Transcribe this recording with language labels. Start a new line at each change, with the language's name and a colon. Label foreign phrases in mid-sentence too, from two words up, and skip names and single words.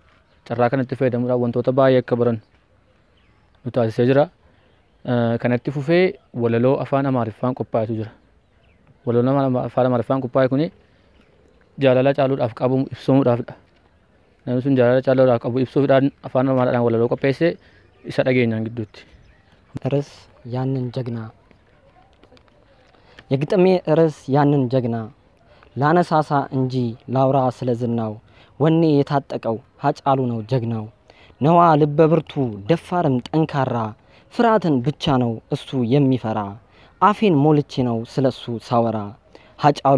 Oromo: Carraa kanatti fayyadamuudhaan wantoota baay'ee akka baran nu taasisee jira. Kanatti fufee walaloo afaan Amaariffaan qophaa'etu jira. Walaloon afaan Amaariffaan qophaa'e kuni jaalala Hacaaluudhaaf qabu ibsamuudhaafidha. Namni sun jaalala Hacaaluudhaaf qabu ibsuudhaan afaan Amaariffaan walaloo qopheessee isa dhageenyaan gidduutti.
Amharic: ርዕስ ያንን ጀግና የግጥሜ ርዕስ ያንን ጀግና ላነሳሳ እንጂ ላውራ ስለዝናው ወኔ የታጠቀው ሀጫሉ ነው ጀግናው ነዋ ልበ ብርቱ ደፋርም ጠንካራ ፍርሃትን ብቻ ነው እሱ የሚፈራ አፌን ሞልቼ ነው ስለሱ ሳወራ ሀጫሉ